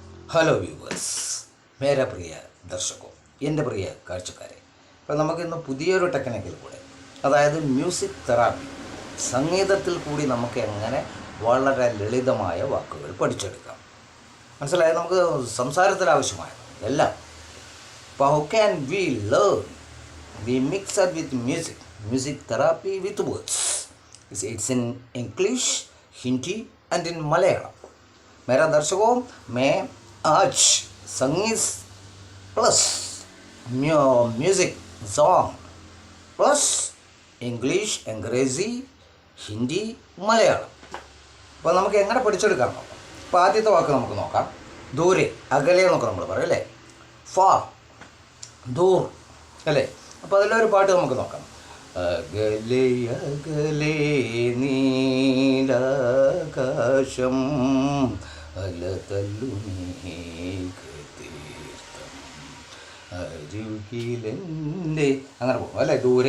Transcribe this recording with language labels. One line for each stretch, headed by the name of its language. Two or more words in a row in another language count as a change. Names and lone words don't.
English: hello viewers,
Hindi: मेरे प्रिय दर्शको,
Malayalam: എൻ്റെ പ്രിയ കാഴ്ചക്കാരെ. അപ്പോൾ നമുക്കിന്ന് പുതിയൊരു ടെക്നിക്കിൽ കൂടെ, അതായത്
English: music therapy,
Malayalam: സംഗീതത്തിൽ കൂടി നമുക്ക് എങ്ങനെ വളരെ ലളിതമായ വാക്കുകൾ പഠിച്ചെടുക്കാം. മനസ്സിലായത്? നമുക്ക് സംസാരത്തിൽ ആവശ്യമായ എല്ലാം.
English: അപ്പോൾ how can we learn? we mix up with music therapy with words. it's in English, Hindi and in Malayalam.
Hindi: मेरा दर्शकों, मैं आज संगीत प्लस
English: music song plus
Hindi: ഇംഗ്ലീഷ്, അംഗ്രേസി, ഹിന്ദി, മലയാളം.
Malayalam: അപ്പോൾ നമുക്ക് എങ്ങനെ പഠിച്ചെടുക്കാം നോക്കാം. അപ്പോൾ ആദ്യത്തെ വാക്ക് നമുക്ക് നോക്കാം. ദൂരെ, അകലെ എന്നൊക്കെ നമ്മൾ പറയും അല്ലേ. ഫാർ, ദൂർ അല്ലേ. അപ്പോൾ അതിലൊരു പാട്ട് നമുക്ക് നോക്കാം. അകലെ അകലെ നീലാകാശം അലതല്ലുമേഘതീർത്ഥം അരുകിലെൻ്റെ, അങ്ങനെ പോകും അല്ലേ, ദൂരെ.